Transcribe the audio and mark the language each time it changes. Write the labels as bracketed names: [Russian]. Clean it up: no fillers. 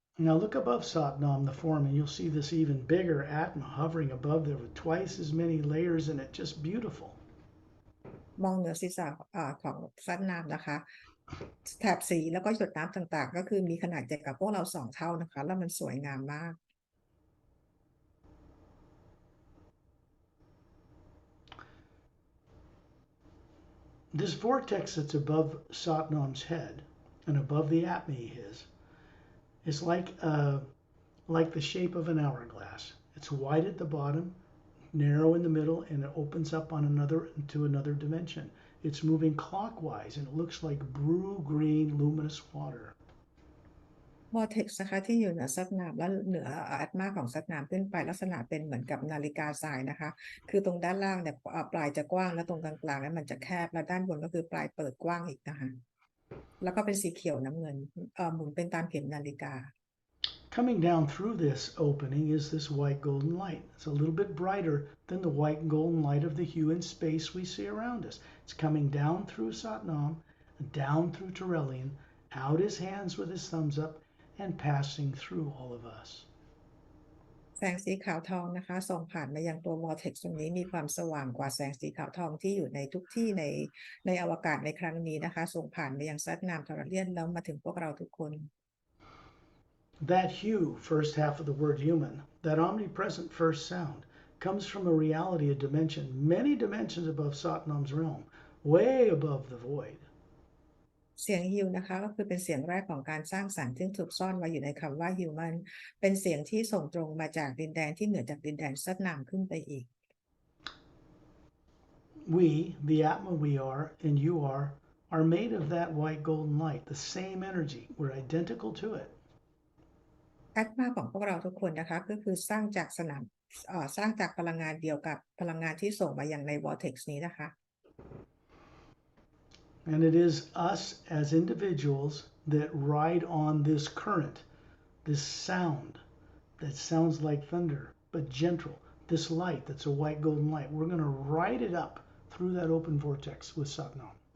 [English] Now look above Satnam, the form, and you'll see this even bigger Atma hovering above there with twice as many layers in it, just beautiful. [Thai] มองเหนือศีรษะของซัดน้ำนะคะแถบสีแล้วก็หยดน้ำต่างๆก็คือมีขนาดใหญ่กับพวกเรา2 เท่านะคะแล้วมันสวยงามมาก [English] This vortex that's above Satnam's head and above the Atma is like the shape of an hourglass. It's wide at the bottom, narrow in the middle, and it opens up on into another dimension. It's moving clockwise, and it looks like blue-green luminous water. [Thai] vortex นะคะที่อยู่เหนือซัดน้ำและเหนืออัตมาของซัดน้ำขึ้นไปลักษณะเป็นเหมือนกับนาฬิกาทรายนะคะคือตรงด้านล่างเนี่ยปลายจะกว้างและตรงกลางๆนั้นมันจะแคบและด้านบนก็คือปลายเปิดกว้างอีกนะคะแล้วก็เป็นสีเขียวน้ำเงินหมุนเป็นตามเข็มนาฬิกา [English] Coming down through this opening is this white golden light. It's a little bit brighter than the white and golden light of the hue in space we see around us. It's coming down through Satnam, down through Trillian, out his hands with his thumbs up, and passing through all of us. [Thai] แสงสีขาวทองนะคะส่องผ่านมายังตัว vortex ตรงนี้มีความสว่างกว่าแสงสีขาวทองที่อยู่ในทุกที่ในอวกาศในครั้งนี้นะคะส่งผ่านมายังซัดนามทอร์เรียนแล้วมาถึงพวกเราทุกคน [English] That hue, first half of the word human, that omnipresent first sound, comes from a reality, a dimension, many dimensions above Satnam's realm, way above the void. [Thai] เสียงฮิวนะคะก็คือเป็นเสียงแรกของการสร้างสรรค์ซึ่งถูกซ่อนไว้อยู่ในคำว่า human เป็นเสียงที่ส่งตรงมาจากดินแดนที่เหนือจากดินแดนซัดนามขึ้นไปอีก [English] We, the Atma we and you are made of that white golden light, the same energy. We're identical to it. [Thai] แอดมาของพวกเราทุกคนนะคะก็คือสร้างจากสร้างจากพลังงานเดียวกับพลังงานที่ส่งมาอย่างใน vortex นี้นะคะ [English] And it is us as individuals that ride on this current, this sound that sounds like thunder, but gentle, this light that's a white golden light. We're going to ride it up through that open vortex with Satnam.